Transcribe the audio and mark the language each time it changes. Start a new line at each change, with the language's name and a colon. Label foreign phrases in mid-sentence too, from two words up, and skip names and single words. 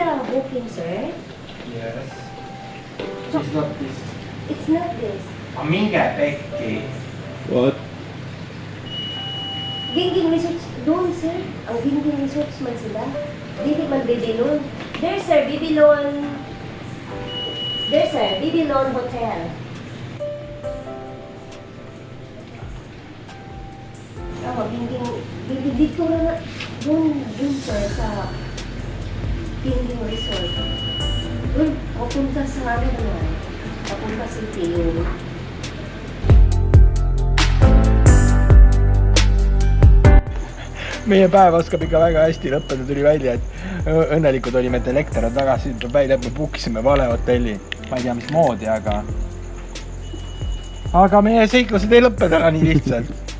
English: booking, sir? Yes. It's not this. It's not this.
Estonian: Minge pekki.
English: What?
Filipino: Gingging Resorts doon, sir.
Cebuano: Ang Gingging Resorts man sila. Dili man Babylon.
English: There, sir,
Cebuano: Babylon.
English: There, sir, Babylon Hotel.
Filipino: Gingging dito na doon, sir, sa Gingging Resort. Doon, papunta sa ano naman. Papunta sa Teo.
Estonian: Meie päev oskab ikka väga hästi lõppeda, tuli välja, et õnnelikud olime, et elekter on tagasi, tuleb välja, et me bookisime vale hotelli. Ma ei tea, mis moodi, aga meie seiklused ei lõppe täna nii lihtsalt.